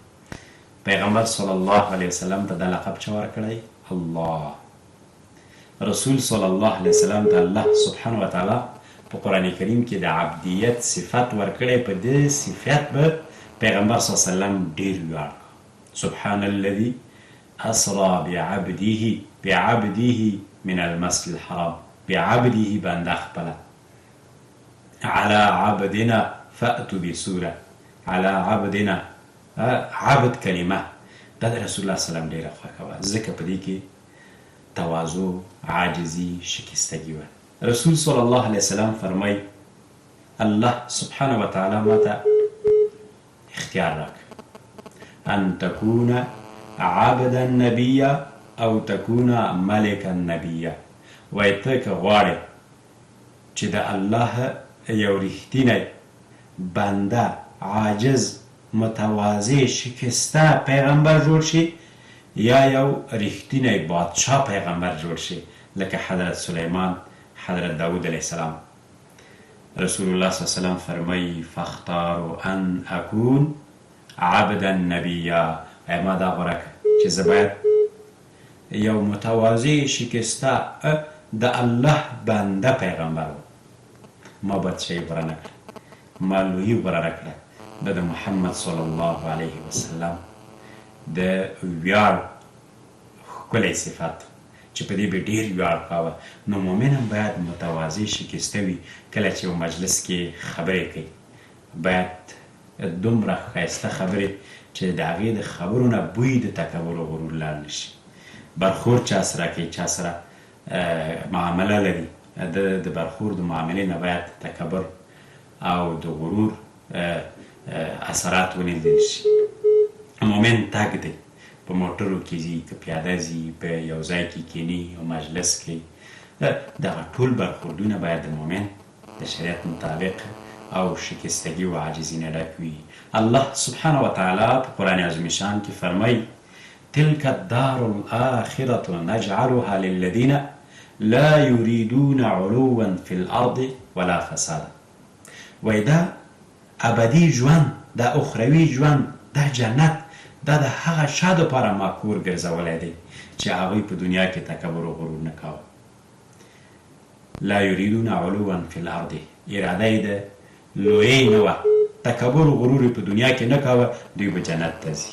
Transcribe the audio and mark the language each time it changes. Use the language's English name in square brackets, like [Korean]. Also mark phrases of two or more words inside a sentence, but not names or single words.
[Pashto] پیغمبر [Arabic] صلی الله علیه وسلم [Pashto] ته دا لقب چا ورکړی؟ الله. رسول [Arabic] صلی الله علیه وسلم [Pashto] ته [Arabic] الله سبحانه وتعالی [Pashto] په قرآن کریم کې د عبدیت صفت ورکړی. په دې صفت به پیغمبر [Arabic] صلی الله علیه وسلم [Pashto] ډېر ویاړ کړ. [Arabic] سبحان الذي اسرا بعبده من المسجد الحرام، بعبده [Pashto] بنده خپله، [Arabic] على عبدنا فأتوا بسوره، على عبدنا [Pashto] عبد کلمه دا د رسول الله [Arabic] صلی الله علیه وسلم [Pashto] ډېره خوښه وه، ځکه په دې کې تواضع، عاجزي، شکستګي وه. رسول [Arabic] صلی الله علیه وسلم [Pashto] فرمایي [Arabic] الله سبحانه وتعالی [Pashto] ماته اختیار راکړ [Arabic] ان تکون عبدا نبیا او تکون ملکا نبیا. [Pashto] وایي ته که غواړې چې د الله یو رښتینی بنده، عاجز، متواضع، شکسته پیغمبر جوړ شي، یا یو رښتینی بادشاه پیغمبر جوړ شي لکه حضرت سلیمان، حضرت داود [Arabic] علیه السلام. [Pashto] رسول الله [Arabic] صلی الله علیه وسلم [Pashto] فرمایي [Arabic] فاختاروا ان اکون عبدا نبیا. [Pashto] ما دا غوره کړه چې زه باید یو متواضع، شکسته د الله بنده پیغمبر وم. ما بادشاهي غوره نه کړه، ما لویي غوره نه کړه. دا د محمد [Arabic] صلی الله علیه وسلم [Pashto] د ویاړ ښکلی صفت چې په دې به ډېر ویاړ کاوه. نو مؤمن هم باید متواضع، شکسته وي. کله چې یو مجلس کې خبرې کوي باید دومره ښایسته خبرې چې د هغې د خبرو نه بوی د تکبر او غرور لاړ نه شي. برخورد چا سره کوي، چا سره معامله لري، د برخورد د معاملې نه باید تکبر او د غرور اثرات ونلیدل شي. مؤمن تګ دی، په موټرو کې ځي، که پیاده ځي، په یو ځای کې کیني او مجلس کې، دغه ټول برخوردونه باید د مؤمن د شریعت مطابق او شکستگی و عاجزی نه ډک وي. الله سبحانه وتعالی په قرآن عظیم شان کې فرمایي [Arabic] تلك الدار الآخرة نجعلها للذين لا يريدون علوا في الأرض ولا فسادا. [Pashto] وایي دا ابدي ژوند، دا اخروي ژوند، دا جنت، دا د هغه چا دپاره ما کور ګرځولی دی چې هغوی په دنیا کې تکبر و غرور نه کاوه. [Arabic] لا یریدون علوا فی الارض، [Pashto] اراده یې د لویۍ نه وه، تکبر و غرور په دنیا کې نه کاوه، دوی به جنت ته ځي.